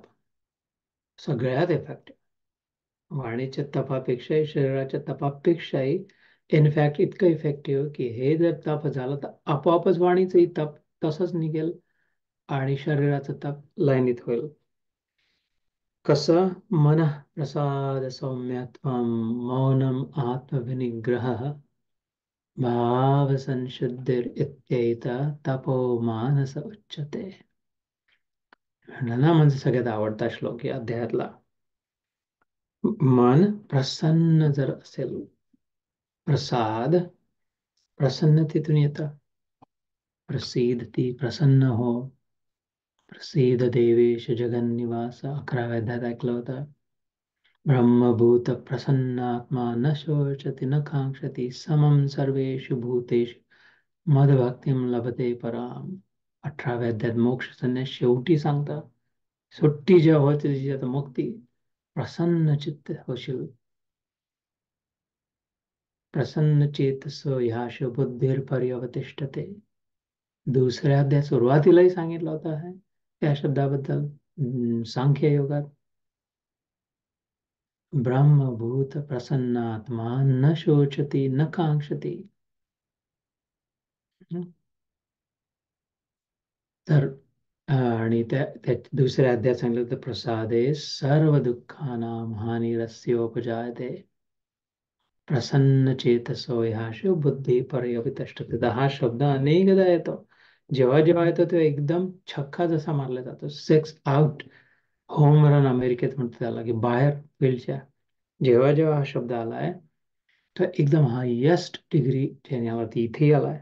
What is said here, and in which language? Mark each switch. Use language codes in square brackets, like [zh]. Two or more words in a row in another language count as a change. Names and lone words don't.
[mr] सगळ्यात इफेक्टिव्ह, वाणीच्या तपापेक्षाही, शरीराच्या तपापेक्षाही इनफॅक्ट इतकं इफेक्टिव्ह की हे जर तप झालं तर आपोआपच वाणीचंही तप तसंच निघेल आणि शरीराचं तप लाईनीत होईल. कसं? [sa] मन प्रसाद सौम्यत्वं, मौनम आत्मविनिग्रह, भाव संशुद्धिर इत्येता तपो मानस उच्यते. [mr] म्हणलं ना, म्हणजे सगळ्यात आवडता श्लोक या अध्यायातला. मन प्रसन्न जर असेल, प्रसाद प्रसन्नतेतून येतं. प्रसीदती, प्रसन्न हो. [sa] प्रसीद देवेश जगन्निवास [mr] 11व्या अध्यायात ऐकलं होतं. [sa] ब्रह्मभूत प्रसन्नात्मा न शोचति न कांक्षति समम सर्वेषु भूतेषु मदभक्तिं लभते पराम. [mr] 18व्या अध्यायात मोक्ष संन्यास शेवटी सांगतात. सुट्टी जेव्हा होते तिची आता मुक्ती. प्रसन्न चित्त होशील. [sa] प्रसन्न चेतसो ह्याश बुद्धिर्पर्यवतिष्ठते. [mr] दुसऱ्या अध्याय सुरुवातीलाही सांगितलं होतं आहे त्या शब्दाबद्दल. सांख्य योगात [sa] ब्रह्मभूत प्रसन्नात्मा न शोचती न कांक्षती. [mr] तर आणि त्या दुसऱ्या अध्यायात सांगितलं तर [sa] प्रसादे सर्व दुःखानां हानिरस्योपजायते. प्रसन्न चेतसो ह्याशु बुद्धी पर्यवितिष्ठते. [mr] हा शब्द अनेकदा येतो. जेव्हा जेव्हा येतो तेव्हा एकदम छक्का जसा मारला जातो. [en] six out home run [mr] अमेरिकेत म्हणतात त्याला, की बाहेर फील्डच्या जेव्हा जेव्हा हा शब्द आलाय तर एकदम [en] highest degree [mr] त्याच्यावरती इथे आलाय.